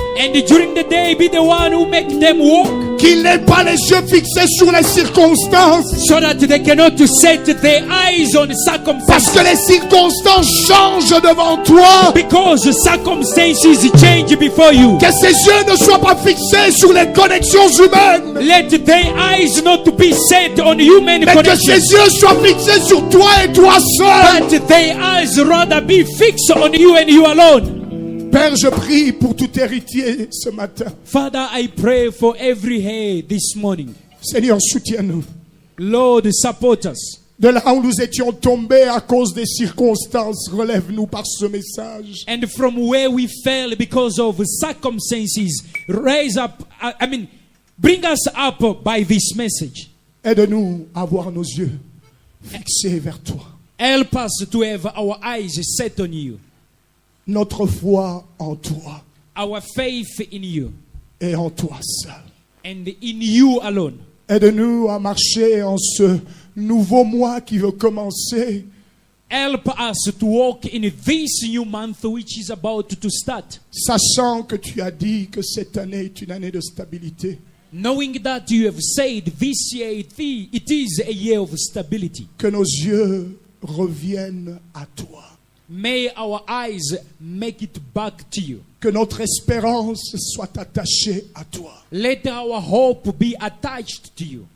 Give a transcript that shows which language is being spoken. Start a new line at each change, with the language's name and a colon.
English: And during the day, be the one who make them walk,
French: Qu'il n'ait pas les yeux fixés sur les circonstances.
English: so that they cannot set their eyes on
French: Parce
English: circumstances.
French: que les circonstances changent devant toi.
English: Because circumstances change before you.
French: Que ses yeux ne soient pas fixés sur les connexions humaines.
English: Let their eyes not be set on human
French: Mais que
English: connections,
French: ses yeux soient fixés sur toi et toi seul.
English: but their eyes rather be fixed on you and you alone.
French: Père, je prie pour tout héritier ce matin.
English: Father, I pray for every hair this morning.
French: Seigneur, soutiens-nous.
English: Lord, support us.
French: De là où nous étions tombés à cause des circonstances, relève-nous par ce message.
English: And from where we fell because of circumstances, raise up, bring us up by this message.
French: Aide-nous à avoir nos yeux fixés vers toi.
English: Help us to have our eyes set on you,
French: Notre foi en toi
English: our faith in you,
French: et en toi seul.
English: and in you alone.
French: Aide-nous à marcher en ce nouveau mois qui veut commencer.
English: Help us to walk in this new month which is about to start,
French: Sachant que tu as dit que cette année est une année de stabilité.
English: knowing that you have said this year it is a year of stability.
French: Que nos yeux reviennent à toi.
English: May our eyes make it back to you.
French: Que notre espérance soit attachée à toi.
English: Let our hope be attached to you.